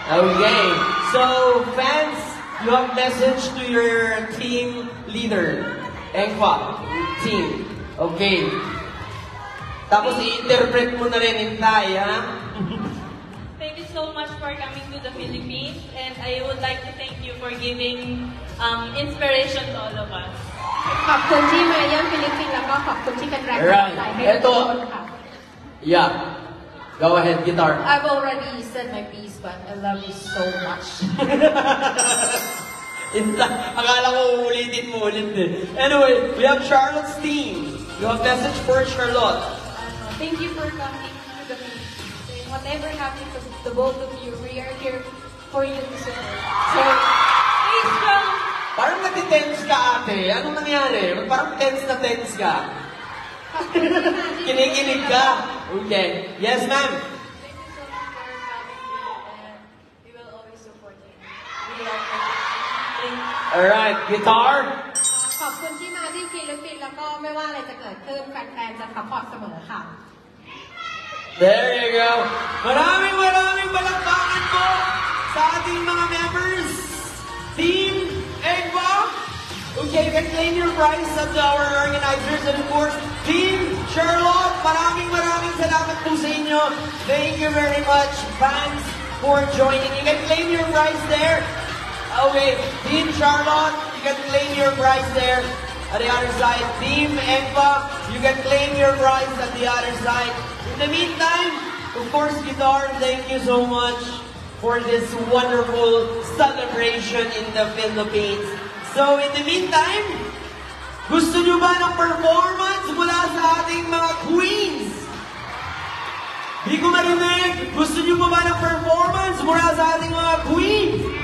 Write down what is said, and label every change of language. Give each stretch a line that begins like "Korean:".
English: Okay, so fans, you have message to your team leader, Engfa team.
Filipino: Okay. Tapos i-interpret mo na rin in Thai, ha?
English: Thank you so much for coming to the Philippines, and I would like to thank you for giving inspiration to all of us.
Thai: ขอบคุณที่มาเยี่ยมฟิลิปปินส์แล้วก็ขอบคุณที่เป็นแรงบันดาลใจให้ทุกคนค่ะ
English: Yeah. Go ahead, guitar. I've already said my piece, but I love you so much.
Filipino: Akala ko ulitin mo ulit din.
English: Anyway, we have Charlotte's team. You have message for Charlotte. Thank you for coming to the Philippines. Whatever happens to the both of you, we are here for you to support. So, stay strong.
Filipino: Parang nati-tense ka, ate. Anong nangyari? Parang tense na tense ka. Kinikilig ka. Okay. Yes, ma'am.
English: Thank you so much for coming, and we will always support you. We love you. Alright, guitar.
Thai: ขอบคุณที่มาที่ฟิลิปปินส์แล้วก็ไม่ว่าอะไรจะเกิดขึ้นแฟนๆจะซัพพอร์ตเสมอค่ะ
English: There you go.
Filipino: Maraming palakpakan po sa ating mga members.
English: Team Engva. Okay, you can claim your prize at our organizers, and of course, Team Charlotte.
Filipino: Maraming salamat po sa inyo.
English: Thank you very much, fans, for joining. You can claim your prize there. Okay, Team Charlotte, you can claim your prize there. At the other side, Team Engva, you can claim your prize at the other side. In the meantime, of course, guitar, thank you so much for this wonderful celebration in the Philippines. So, in the meantime,
Filipino: gusto nyo ba ng performance mula sa ating mga queens? Di ko marinig. Gusto nyo ba ng performance mula sa ating mga queens?